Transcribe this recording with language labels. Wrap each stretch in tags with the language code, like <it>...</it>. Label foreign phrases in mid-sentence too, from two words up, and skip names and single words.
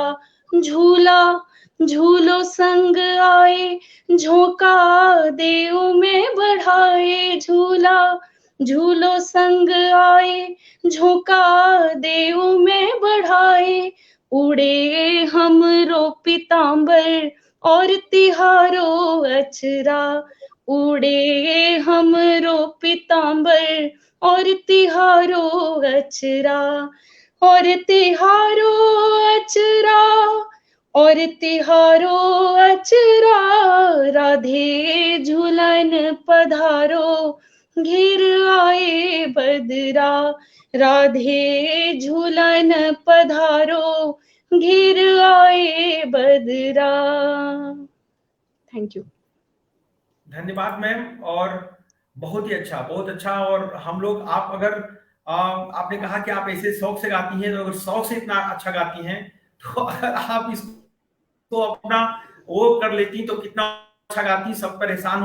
<bra>झूला झूलो संग आए, झोंका देव में बढ़ाए, झूला झूलो संग आए, झोंका देव में बढ़ाए, उड़े हमरो पीतांबर और तिहारो अचरा, उड़े हमरो पीतांबर और तिहारो अचरा, और तिहारो अचरा, और तिहारो अचरा, राधे झूलन पधारो, घिर आए बदरा, राधे झूलन पधारो, घिर आए बदरा।</bra> <en>thank you.</en> <hi>धन्यवाद मैम, और बहुत ही अच्छा, बहुत अच्छा। और हम लोग, आप अगर आपने कहा कि आप ऐसे शौक से गाती हैं, तो अगर शौक से इतना अच्छा गाती हैं, तो अगर आप इसको अपना वो कर लेती तो कितना अच्छा गाती, सब पर एहसान होता।</hi>